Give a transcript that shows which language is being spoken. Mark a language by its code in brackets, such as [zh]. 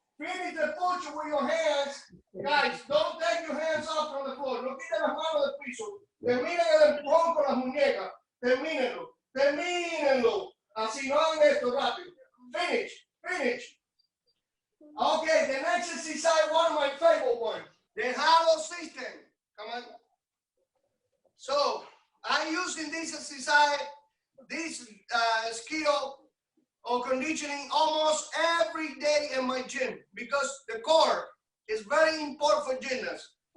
[en] Finish the push with your hands. Guys, don't take your hands off from the floor. [es] No quiten las manos del piso. Terminen el empujón con las muñecas. Termínenlo. Así no hagan esto rápido. [en] Finish. Okay, the next exercise, one of my favorite ones. The hollow system. Come on. So, I'm using this exercise, this skill of conditioning almost every day in my gym because the core is very important for gymnasts.